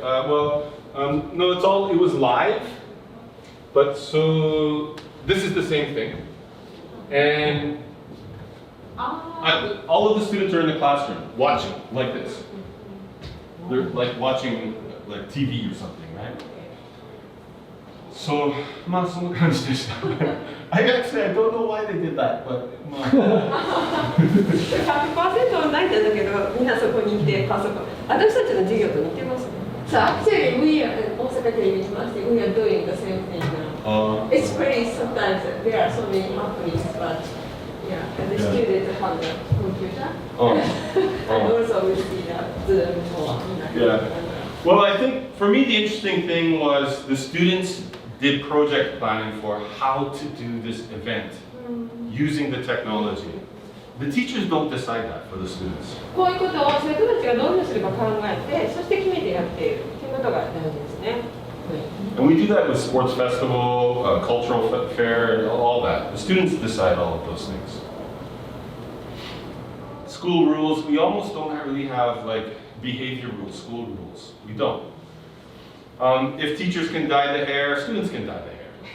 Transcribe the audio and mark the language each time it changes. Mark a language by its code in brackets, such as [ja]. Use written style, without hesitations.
[en] No, it was live, but so this is the same thing, and all of the students are in the classroom watching like this. They're like watching like TV or something, right? [ja] So, まあそんな感じでした。 [en] I don't know why they did that, but まあ。 [ja] 100% オンラインなんだけど、みんなそこにいてパソコン。私たちの授業と似てますね。 [en] So actually, we are in Osaka University. We are doing the same thing now. It's pretty. Sometimes there are so many happenings, but yeah, and the students have the computer, and also we see that Zoom or. Yeah. Well, I think for me the interesting thing was the students did project planning for how to do this event using the technology. The teachers don't decide that for the students. [ja] こういうことを生徒たちがどういうふうにすれば考えて、そして決めてやっているということが大事ですね。 [en] And we do that with sports festival, cultural fair, and all that. The students decide all of those things. School rules, we almost don't really have like behavior rules, school rules. We don't. If teachers can dye the hair, students can dye the hair.